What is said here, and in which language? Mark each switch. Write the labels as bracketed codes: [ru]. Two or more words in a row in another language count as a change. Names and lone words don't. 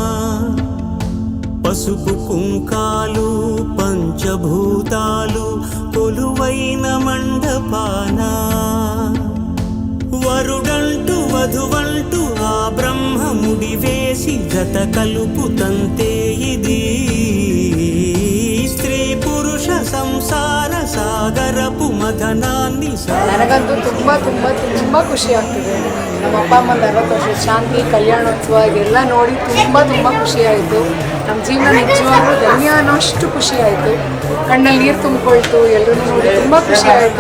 [te] పసుపు కుంకాలు పంచభూతాలు కొలువైన మండపాన వరుడంటూ వధువంటూ ఆ బ్రహ్మముడి వేసి జత కలుపుతంతే ఇది స్త్రీ పురుష సంసార సాగరపు ಮದನಾన్ని [kn] ನನಗಂತೂ ತುಂಬ ಖುಷಿ ಆಗ್ತಿದೆ. ನಮ್ಮ ಅಪ್ಪ ಅಮ್ಮನ 60 ವರ್ಷದ ಶಾಂತಿ ಕಲ್ಯಾಣೋತ್ಸವ ಇದೆಲ್ಲ ನೋಡಿ ತುಂಬ ಖುಷಿ ಆಯಿತು. ನಮ್ಮ ಜೀವನ ನಿಜವಾಗ್ಲೂ ಧನ್ಯ ಅನ್ನೋಷ್ಟು ಖುಷಿ ಆಯಿತು. ಕಣ್ಣಲ್ಲಿ ನೀರು ತುಂಬಿಕೊಳ್ತು. ಎಲ್ಲರೂ ನೋಡಿ ತುಂಬ ಖುಷಿ ಆಯಿತು.